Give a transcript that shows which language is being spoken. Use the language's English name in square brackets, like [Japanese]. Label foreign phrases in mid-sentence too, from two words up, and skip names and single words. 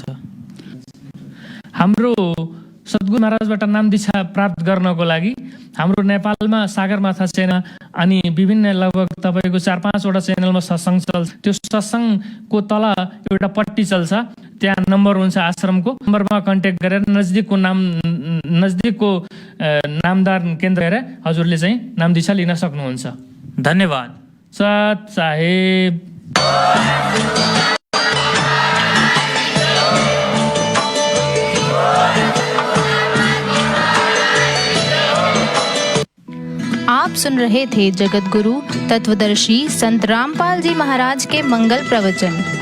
[Nepali] हाम्रो सद्गुरु महाराजबाट नाम दीक्षा प्राप्त गर्नको लागि हाम्रो नेपालमा सागरमाथा च्यानल अनि विभिन्न लगभग तपाईँको 4-5वटा च्यानलमा सत्सङ्ग चल्छ। त्यो सत्सङ्गको तल एउटा पट्टी चल्छ, त्यहाँ नम्बर हुन्छ आश्रमको। नम्बरमा कन्ट्याक्ट गरेर नजिकको नामदार केन्द्र हेरेर हजुरले चाहिँ नाम दीक्षा लिन सक्नुहुन्छ। धन्यवाद। सत साहेब। [Hindi] आप सुन रहे थे जगत गुरु तत्वदर्शी संत रामपाल जी महाराज के मंगल प्रवचन।